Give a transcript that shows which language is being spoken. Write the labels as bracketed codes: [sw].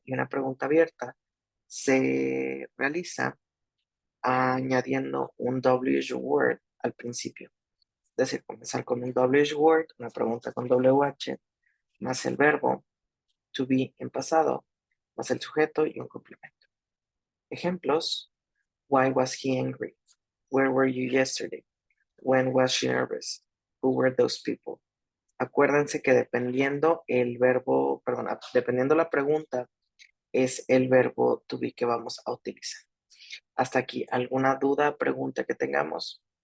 [es] Y una pregunta abierta se realiza añadiendo un WH word al principio. Es decir, comenzar con un WH word, una pregunta con WH, más el verbo to be en pasado, más el sujeto y un complemento. [en] Ejemplos: why was he angry? Where were you yesterday? When was she nervous? Who were those people? [es] Acuérdense que dependiendo el verbo, perdón, dependiendo la pregunta, es el verbo to be que vamos a utilizar. Hasta aquí, ¿alguna duda, pregunta que tengamos?